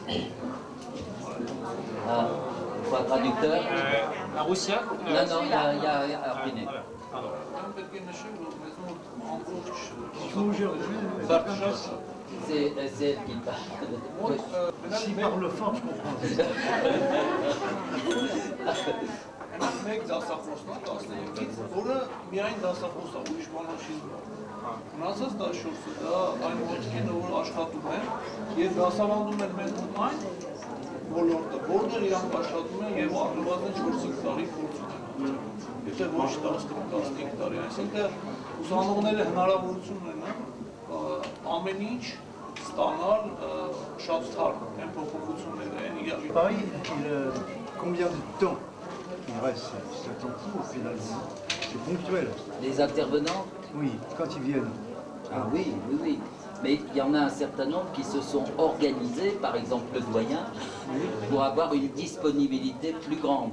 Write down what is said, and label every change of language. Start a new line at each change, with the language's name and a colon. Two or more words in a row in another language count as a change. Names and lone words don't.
French: Ah, il faut un traducteur? Un Roussia? Non, non, il y a Arpiné. C'est elle qui parle. S'il parle fort, je comprends.
Armenian: Մեկ դասախոսն է 13-ից, որը միայն դասախոս է, ուրիշ բան չի զբաղվում։ Մնացած 14-ը դա այն ոտքերը, որ աշխատում են եւ դասավանդում են մեր այն ոլորտը, որտեղ իրանք աշխատում են եւ առնվազն 4-5 տարի փորձ ունեն։ Եթե ոչ 10-15 տարի, այսինքն ուսանողները հնարավորություն ունեն ամեն ինչ ստանալ շատ թարմ են փոփոխությունները են իրավիճակի։
French: Paris, combien de temps il reste? C'est un temps court finalement. C'est ponctuel. Les intervenants? Oui, quand ils viennent. Ah oui, oui, oui. Mais il y en a un certain nombre qui se sont organisés, par exemple le doyen, pour avoir une disponibilité plus grande.